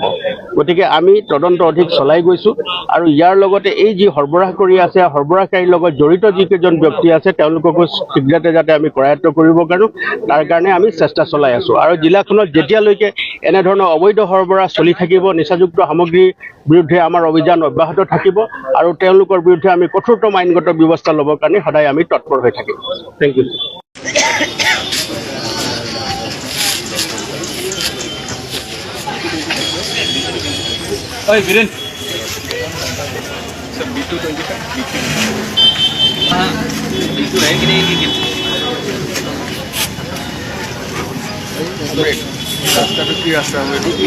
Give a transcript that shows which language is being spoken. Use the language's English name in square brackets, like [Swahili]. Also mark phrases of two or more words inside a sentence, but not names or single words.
[Assamese] গতিকে আমি তদন্ত অধিক চলাই গৈছোঁ আৰু ইয়াৰ লগতে এই যি সৰবৰাহ কৰি আছে সৰবৰাহকাৰীৰ লগত জড়িত যিকেইজন ব্যক্তি আছে তেওঁলোককো শীঘ্ৰতে যাতে আমি কৰায়ত্ব কৰিব পাৰোঁ তাৰ কাৰণে আমি চেষ্টা চলাই আছোঁ। আৰু জিলাখনত যেতিয়ালৈকে এনেধৰণৰ অবৈধ সৰবৰাহ চলি থাকিব, নিচাযুক্ত সামগ্ৰীৰ বিৰুদ্ধে আমাৰ অভিযান অব্যাহত থাকিব আৰু তেওঁলোকৰ বিৰুদ্ধে আমি কঠোৰতম আইনগত ব্যৱস্থা ল'বৰ কাৰণে সদায় আমি তৎপৰ হৈ থাকিম। [English] Thank you. [Assamese] Oi, Biren. [Hindi] B2 है कि नहीं? रास्ता तो की रास्ता है?